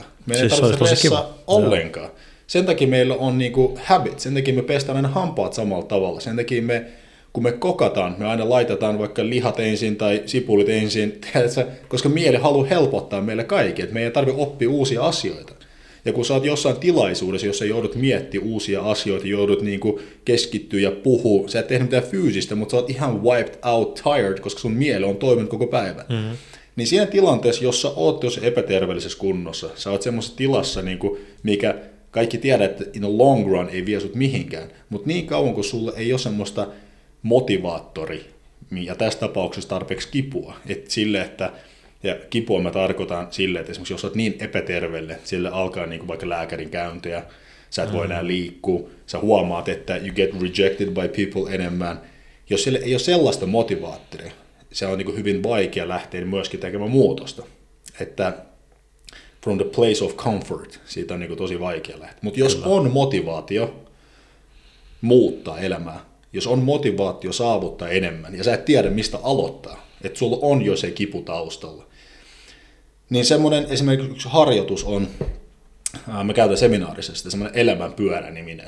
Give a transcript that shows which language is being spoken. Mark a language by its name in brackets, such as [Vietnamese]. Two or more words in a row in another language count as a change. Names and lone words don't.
[Finnish] Meidän ei tarvitse pressaa ollenkaan. Sen takia meillä on niin kuin habit, sen takia me pestään aina hampaat samalla tavalla, sen takia kun me kokataan, me aina laitetaan vaikka lihat ensin tai sipulit ensin, koska mieli haluaa helpottaa meille kaikki, että meidän ei tarvitse oppia uusia asioita. Ja kun sä oot jossain tilaisuudessa, jossa joudut miettimään uusia asioita, joudut niinku keskittyä ja puhua, sä et tehnyt mitään fyysistä, mutta sä oot ihan [English] wiped out tired, [Finnish] koska sun mieli on toiminut koko päivän. Niin siinä tilanteessa, jos sä oot tosi epäterveellisessä kunnossa, sä oot semmoisessa tilassa, niinku, mikä kaikki tiedät, että [English] in the long run [Finnish] ei vie sut mihinkään, mutta niin kauan kun sulla ei ole semmoista motivaattori, ja tässä tapauksessa tarpeeksi kipua, että sille, että ja kipua mä tarkoitan sille, että esimerkiksi jos olet niin epäterveelle, sille alkaa niin kuin vaikka lääkärin käyntejä, sä et voi enää liikkua, sä huomaat, että [English] you get rejected by people [Finnish] enemmän. Jos sille ei ole sellaista motivaattoria, se on niin kuin hyvin vaikea lähteä myöskin tekemään muutosta. [English] Että from the place of comfort, [Finnish] siitä on niin kuin tosi vaikea lähteä. Mutta jos on motivaatio muuttaa elämää, jos on motivaatio saavuttaa enemmän ja sä et tiedä mistä aloittaa, että sulla on jo se kipu taustalla, niin semmoinen esimerkiksi yksi harjoitus on, mä käytän seminaarissa sitä semmoinen elämänpyörä-niminen.